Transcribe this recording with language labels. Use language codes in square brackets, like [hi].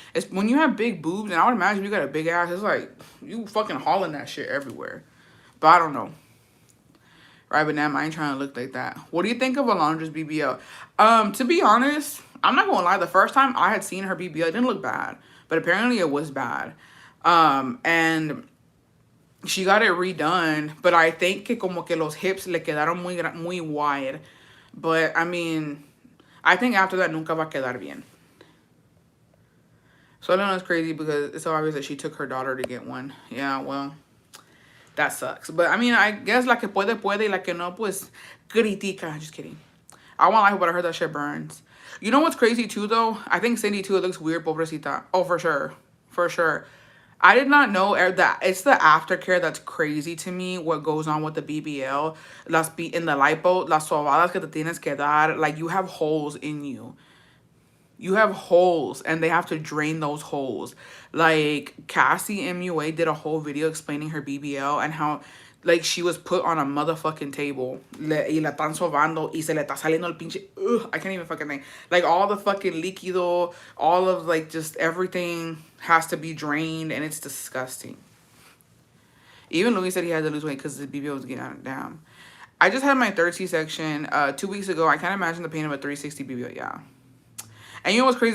[en] It's when you have big boobs, and I would imagine you got a big ass, it's like, you fucking hauling that shit everywhere. But I don't know. Right, but now I ain't trying to look like that. What do you think of Alondra's BBL? To be honest, I'm not gonna lie. The first time I had seen her BBL, it didn't look bad. But apparently it was bad. And she got it redone. But I think [es] que como que los [en] hips [es] le quedaron muy [en] wide. But, I mean, I think after that, [es] nunca va a quedar bien. [en] So I know it's crazy because it's so obvious that she took her daughter to get one. Yeah, well, that sucks. But, I mean, I guess [es] la que puede, y la que no, pues, critica. [en] Just kidding. I won't lie, but I heard that shit burns. You know what's crazy, too, though? I think Cindy, too, it looks weird, pobrecita. Oh, for sure. For sure. I did not know that it's the aftercare that's crazy to me, what goes on with the BBL. In the lipo, [es] las sobadas que te tienes que dar, [en] like, you have holes in you. You have holes, and they have to drain those holes. Like, Cassie MUA did a whole video explaining her BBL and how, like, she was put on a motherfucking table. [es] Y la están sobando y se le está saliendo el pinche... [en] Ugh, I can't even fucking think. Like, all the fucking líquido, all of, like, just everything has to be drained, and it's disgusting. Even Louis said he had to lose weight because his BBL was getting down. I just had my third C-section 2 weeks ago. I can't imagine the pain of a 360 BBL, yeah. And you know what's crazy?